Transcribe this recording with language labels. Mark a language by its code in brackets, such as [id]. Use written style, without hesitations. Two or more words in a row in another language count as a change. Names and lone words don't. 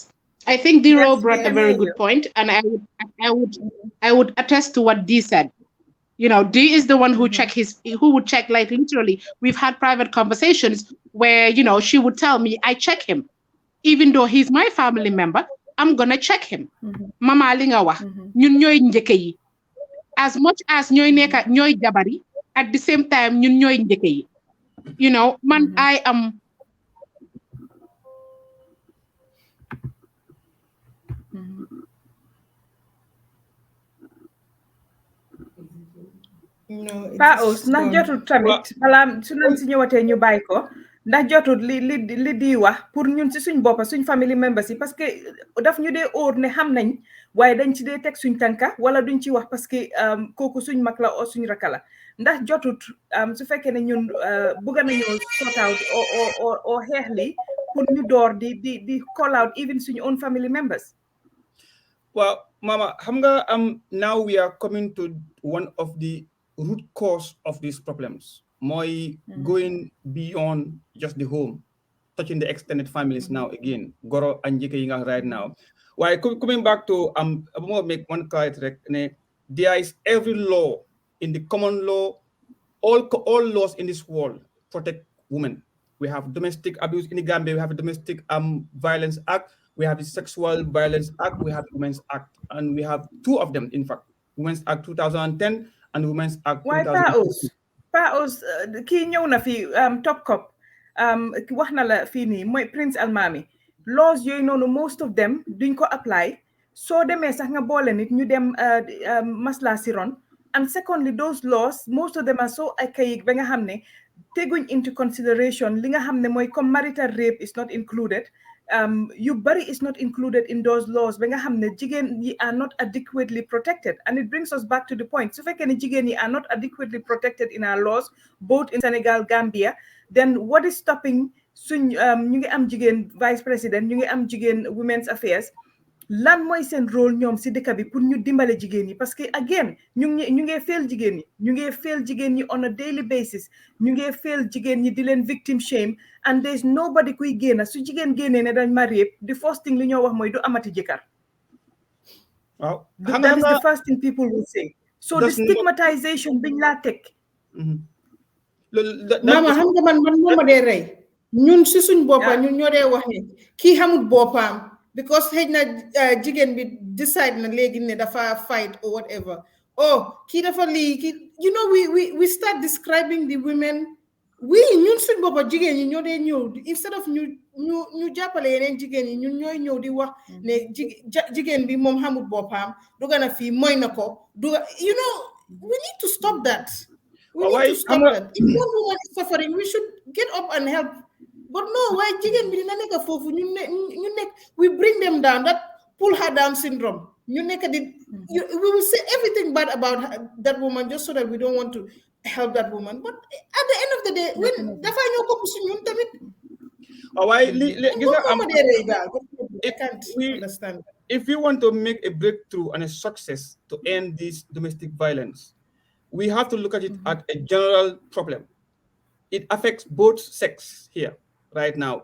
[en] I think Dero brought a very good point, and I would attest to what Dee said. Dee is the one who would check, like, literally. We've had private conversations where, she would tell me, I check him. Even though he's my family member, I'm gonna check him. [wo] Mama linga wax, ñun ñoy njëkke yi. [en] As much as [wo] ñoy nekk ñoy jabari, [en] at the same time [wo] ñun ñoy njëkke yi. [en] Man, I am. [wo] Paos ndax jotul tamit balaa su nañ si ñëwatee ñu bàyyi ko, ndax jotul li di wax pour ñun si suñ boppa suñ [en] family members [wo] yi, [fr] parce que [wo] daf ñu dee óor ne xam nañ waaye dañ ci dee teg suñ tànka wala duñ ci wax [fr] parce que [wo] kooku suñ mag la o suñ raka la. Ndax jotut su fekkee ne ñun bëgg nañoo [en] sort out [wo] o xeex li pour ñu door di [en] call out even [wo] suñ [en] own family members. Well, Mama, [wo] xam nga [en] now we are coming to one of the root cause of these problems. Going beyond just the home, touching the extended families now again. Goro and Jike right now. Why coming back to I'm gonna make one correct. There is every law in the common law, all laws in this world protect women. We have domestic abuse in the Gambia, we have a domestic violence act, we have a sexual violence act, we have Women's Act, and we have two of them, in fact. Women's Act 2010 and Women's Act 2010. [wo] Paos kii ñëw na fi Top Cop wax na la fii nii mooy Prince Almami. Laws yooyu noonu [en] most of them [wo] duñ ko apply. Soo demee sax nga boole nit ñu dem masla si ron. [en] And secondly, those laws, most of them are so archaic [wo] ba nga xam ne [en] taking into consideration [wo] li nga xam ne mooy [en] comme marital rape is not included. You bari is not included in those laws [wo] ba nga xam ne jigéen yi [en] are not adequately protected, and it brings us back to the point [wo] su fekkee ne jigéen yi [en] are not adequately protected in our laws both in Senegal, Gambia, then what is stopping [wo] suñ ñu ngi am jigéen [en] vice president, [wo] ñu ngi am jigéen [en] women's affairs, [wo] lan mooy seen rôle ñoom si dëkk bi pour ñu dimbale jigéen ñi parce que again ñu ngi fail jigéen ñi ñu ngi fail jigéen ñi [en] on a daily basis [wo] ñu ngi fail jigéen ñi di leen [en] victim shame and there's nobody [wo] kuy génn su jigéen génnee ne dañ ma rape [en] the first thing [wo] li ñoo wax mooy du amati jëkkër. waaw [en] that is the first thing people will say. So the stigmatization [wo] biñ laa teg. mama xam nga man mooma dee rey ñun si suñ boppa ñun ñoo dee wax ne kii xamut boppam because xëy na jigéen bi decide na léegi ne dafa [en] fight or whatever [wo] kii dafa lii kii [en] you know we start describing the women [wo] ñun suñ boppa jigéen ñi ñoo dee ñëw instead of ñu jàppale yeneen jigéen ñi ñun ñooy ñëw di wax ne jigéen bi moom xamut boppam duga na fii mooy na ko duga [en] you know we need to stop that. We need to stop that. If one woman is suffering, we should get up and help. But no, why [wo] jigen bi dina nek fofu ñu nek [en] we bring them down, that pull her down syndrome. We will say everything bad about that woman just so that we don't want to help that woman. But at the end of the day, when [wo] dafa ñoo ko ci ñun tamit [en] I can't understand. If we want to make a breakthrough and a success to end this domestic violence, we have to look at it as a general problem. It affects both sex here right now.